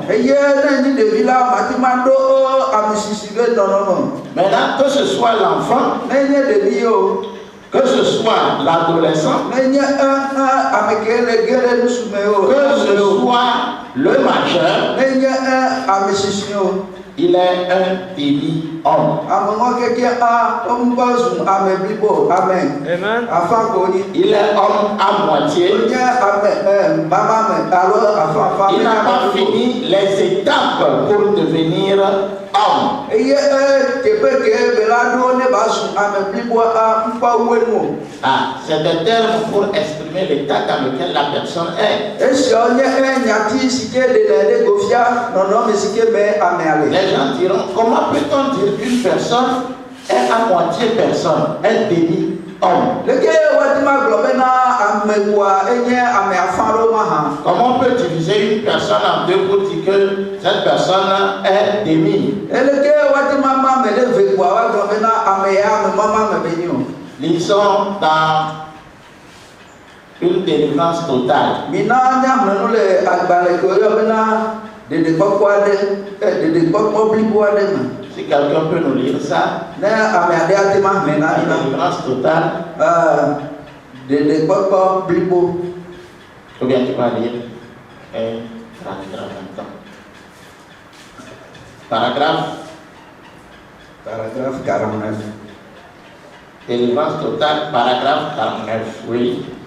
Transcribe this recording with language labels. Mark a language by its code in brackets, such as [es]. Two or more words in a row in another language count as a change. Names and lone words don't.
[ee] Eye ne nyi ɖevi la mati ma ɖo amisisi be nɔnɔme. [fr] Maintenant, que ce soit l'enfant, [ee] Ne nye ɖevi o. [fr] que ce soit l'adolescent, [ee] Ne nye ame ke le ge ɖe nusume o. [fr] que ce soit le majeur, [ee] Ne nye amisisi o. [fr] il est un demi-homme. [ee] Ame ŋɔ keke ŋgbɔ zu ame blibo ame. Amen. Afa ko ni. [fr] Il est homme à moitié. [ee] Nye ame mama me alo afa. [fr] Il n'a pas fini les étapes pour devenir homme. [ee] Eye teƒe ke be la ɖo ne ba zu ame blibo ŋkpɔ woe nu. [fr] Ah, c'est des termes pour exprimer l'état dans lequel la personne est. [ee] Esiawo nye nyati si ke ɖe go fia nɔnɔme si ke me ame ale. [fr] Les gens diront, comment peut-on dire qu'une personne est à moitié personne, un demi-homme? [ee] Leke wati ma gblɔ bena amegua enye ame afã ɖewo ma hã. [fr] Comment on peut diviser une personne en deux pour dire que cette personne est demi? [ee] Eleke wati ma me ɖe ve gua wa gblɔ bena ame ya ame mama me be nyi o. [fr] Lisons dans une délivrance totale. [ee] Mina nyamlenu le agbalẽ ke woyɔ bena ɖeɖekpɔkpɔ aɖe ɖeɖekpɔkpɔ blibo aɖe me. [fr] Si quelqu'un peut nous lire ça, [ee] Ne ame aɖe ate ma hlẽ na mi na. [fr] délivrance totale, [ee] Ɖeɖekpɔkpɔ blibo. [fr] ou bien tu vas lire un paragraphe en même temps. Paragraphe, Paragraphe 49. délivrance totale, paragraphe 49, oui.